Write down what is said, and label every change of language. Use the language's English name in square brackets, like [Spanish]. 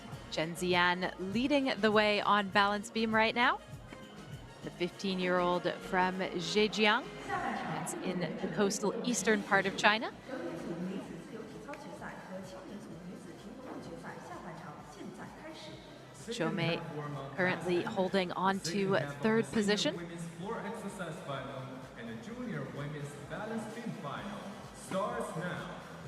[English] Chen Ziyan leading the way on balance beam right now. The 15-year-old from Zhejiang, that's in the coastal eastern part of China. [Chinese] 成年组女子自由体操决赛和青年组女子平衡木决赛下半场现在开始。 [English] Zhou Mei currently holding on to third position. Women's floor exercise final and the junior women's balance beam final starts now.